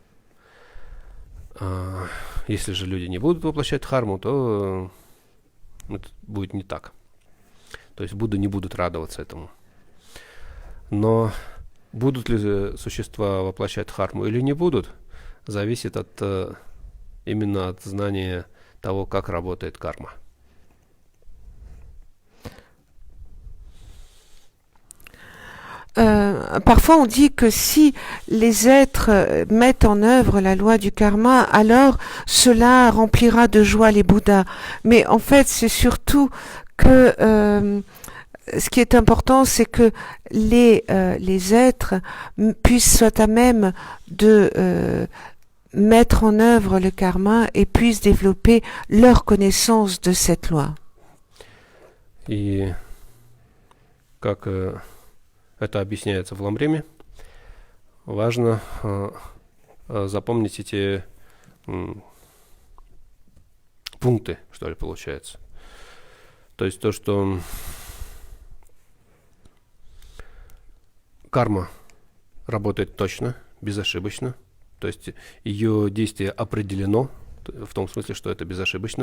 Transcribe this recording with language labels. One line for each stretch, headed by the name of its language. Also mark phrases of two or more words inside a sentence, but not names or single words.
Russian: Если же люди не будут воплощать дхарму, то это будет не так. То есть Будды не будут радоваться этому. Но будут ли существа воплощать дхарму или не будут, зависит именно от знания того, как работает карма.
French: Parfois on dit que si les êtres mettent en œuvre la loi du karma, alors cela remplira de joie les Bouddhas. Mais en fait, c'est surtout que ce qui est important, c'est que les êtres soient à même de mettre en œuvre le karma et puissent développer leur connaissance de cette loi.
Russian: И как это объясняется в Ламриме, важно запомнить эти пункты, что ли, получается. То есть то, что карма работает точно, безошибочно, то есть ее действие определено, в том смысле, что это безошибочно.